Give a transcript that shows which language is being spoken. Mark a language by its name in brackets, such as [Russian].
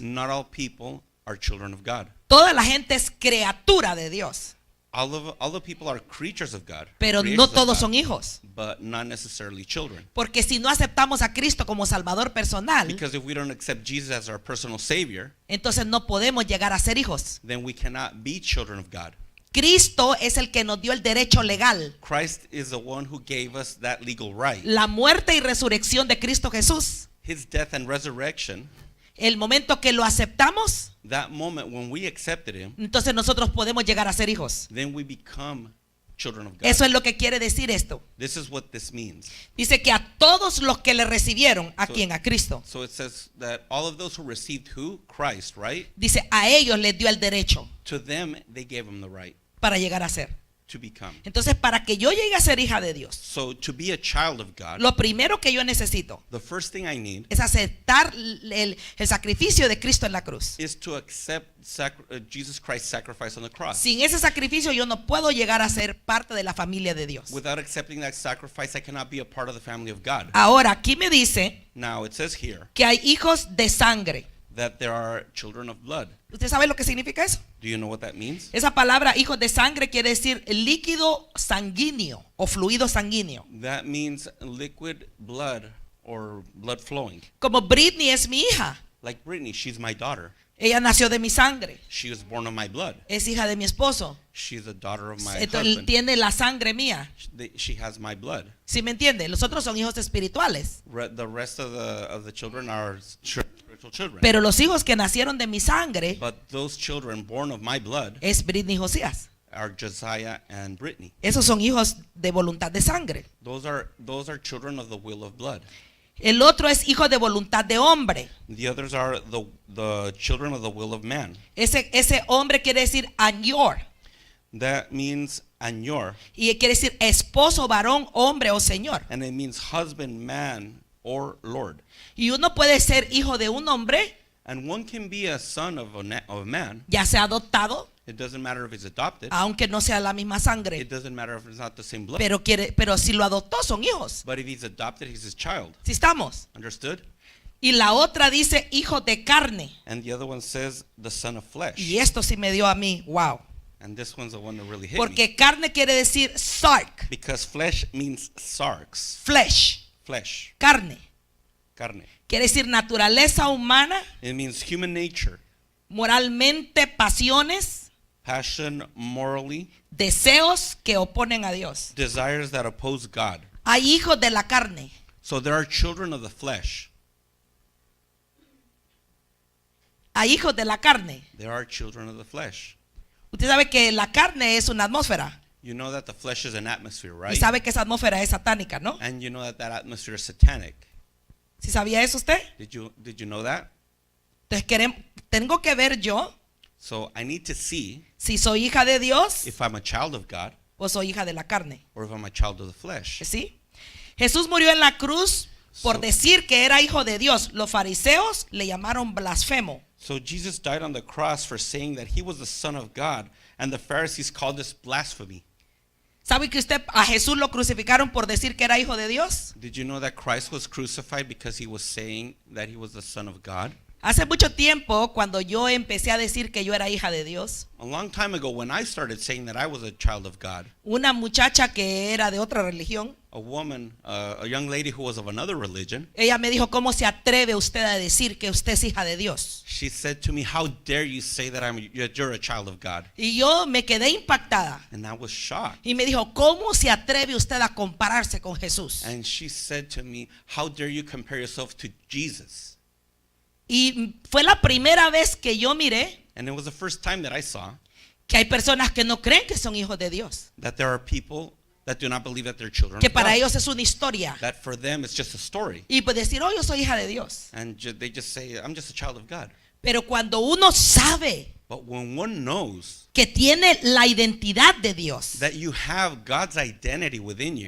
[English] Not all people are children of God. [Spanish] Toda la gente es criatura de Dios, [English] All the people are creatures of God, [Spanish] pero [English] creations [Spanish] no [English] of [Spanish] todos [English] God, [Spanish] son hijos. [English] but not necessarily children. [Spanish] Porque si no aceptamos a Cristo como Salvador personal, [English] Because if we don't accept Jesus as our personal Savior, [Spanish] entonces no podemos llegar a ser hijos. [English] then we cannot be children of God. [Spanish] Cristo es el que nos dio el derecho legal. [English] Christ is the one who gave us that legal right. [Spanish] La muerte y resurrección de Cristo Jesús, [English] His death and resurrection, [Spanish] el momento que lo aceptamos, [English] that moment when we accepted Him, [Spanish] entonces nosotros podemos llegar a ser hijos. [English] then we become children of God. [Spanish] Eso es lo que quiere decir esto. [English] This is what this means. [Spanish] Dice que a todos los que le recibieron, ¿a quién? A Cristo. [English] So it says that all of those who received who? Christ, right? [Spanish] Dice, a ellos les dio el derecho [English] To them, they gave Him the right [Spanish] para llegar a ser. [English] to become. [Spanish] Entonces, para que yo llegue a ser hija de Dios, [English] So to be a child of God, [Spanish] lo primero que yo necesito [English] the first thing I need [Spanish] es aceptar el sacrificio de Cristo en la cruz. [English] is to accept Jesus Christ's sacrifice on the cross. [Spanish] Sin ese sacrificio yo no puedo llegar a ser parte de la familia de Dios. [English] Without accepting that sacrifice, I cannot be a part of the family of God. [Spanish] Ahora, aquí me dice [English] Now, it says here [Spanish] que hay hijos de sangre. [English] that there are children of blood. [Spanish] ¿Usted sabe lo que significa eso? [English] Do you know what that means? [Spanish] Esa palabra hijos de sangre quiere decir líquido sanguíneo o fluido sanguíneo. [English] That means liquid blood or blood flowing. [Spanish] Como Britney es mi hija. [English] Like Brittany, she's my daughter. [Spanish] Ella nació de mi sangre. [English] She was born of my blood. [Spanish] Es hija de mi esposo. [English] She's a daughter of my [Spanish] Entonces él [English] husband. [Spanish] tiene la sangre mía. [English] She has my blood. [Spanish] ¿Sí me entiende? Los otros son hijos espirituales. [English] The rest of the children are spiritual children. [Spanish] Pero los hijos que nacieron de mi sangre [English] But those children born of my blood [Spanish] es Britney y Josías. [English] are Josiah and Brittany. [Spanish] Esos son hijos de voluntad de sangre. [English] Those are children of the will of blood. [Spanish] El otro es hijo de voluntad de hombre. [English] The others are the children of the will of man. [Spanish] Ese hombre quiere decir añor. [English] That means anyor, [Spanish] Y quiere decir esposo, varón, hombre o señor. [English] and it means husband, man, or lord. [Spanish] Y uno puede ser hijo de un hombre, [English] And one can be a son of a man. [Spanish] ya sea adoptado, [English] It doesn't matter if he's adopted. [Spanish] aunque no sea la misma sangre. [English] It doesn't matter if it's not the same blood. [Spanish] Pero si lo adoptó, son hijos. [English] But if he's adopted, he's his child. [Spanish] ¿Sí estamos? [English] Understood? [Spanish] Y la otra dice hijo de carne. [English] And the other one says the son of flesh. [Spanish] Y esto sí me dio a mí, wow. [English] And this one's the one that really hit me. [Spanish] Porque carne quiere decir sark, [English] Because flesh means sarx. flesh, Flesh. [Spanish] carne. Carne. Quiere decir naturaleza humana, [English] It means human nature. [Spanish] moralmente pasiones, [English] Passion, morally. [Spanish] deseos que oponen a Dios. [English] Desires that oppose God. [Spanish] Hay hijos de la carne. [English] So there are children of the flesh. [Spanish] Hay hijos de la carne. [English] There are children of the flesh. [Spanish] Usted sabe que la carne es una atmósfera. [English] You know that the flesh is an atmosphere, [Spanish] Y [English] right? [Spanish] sabe que esa atmósfera es satánica, ¿no? [English] And you know that that atmosphere is satanic. [Spanish] ¿Sí sabía eso usted? [English] Did you know that? [Spanish] Entonces tengo que ver yo [English] So I need to see [Spanish] si soy hija de Dios [English] if I'm a child of God [Spanish] o soy hija de la carne. [English] or if I'm a child of the flesh. [Spanish] ¿Sí? Jesús murió en la cruz por [English] So- [Spanish] decir que era hijo de Dios. Los fariseos le llamaron blasfemo. [English] So Jesus died on the cross for saying that he was the Son of God, and the Pharisees called this blasphemy. [Spanish] ¿Sabe que usted a Jesús lo crucificaron por decir que era hijo de Dios? [English] Did you know that Christ was crucified because he was saying that he was the Son of God? [Spanish] Hace mucho tiempo, cuando yo empecé a decir que yo era hija de Dios, [English] A long time ago, when I started saying that I was a child of God, [Spanish] una muchacha que era de otra religión, [English] a woman, a young lady who was of another religion, [Spanish] ella me dijo, ¿cómo se atreve usted a decir que usted es hija de Dios? [English] she said to me, "How dare you say that you're a child of God?" [Spanish] Y yo me quedé impactada. [English] And I was shocked. [Spanish] Y me dijo, ¿cómo se atreve usted a compararse con Jesús? [English] And she said to me, "How dare you compare yourself to Jesus?" [Spanish] Y fue la primera vez que yo miré [English] And it was the first time that I saw [Spanish] que hay personas que no creen que son hijos de Dios. [English] that there are people that do not believe that they're children [Spanish] Que [English] of [Spanish] para [English] God. [Spanish] ellos es una historia. [English] That for them it's just a story. [Spanish] Y pues decir, oh, yo soy hija de Dios. [English] And they just say, "I'm just a child of God." [Spanish] Pero cuando uno sabe [English] But when one knows [Spanish] que tiene la identidad de Dios, that you have God's identity within you,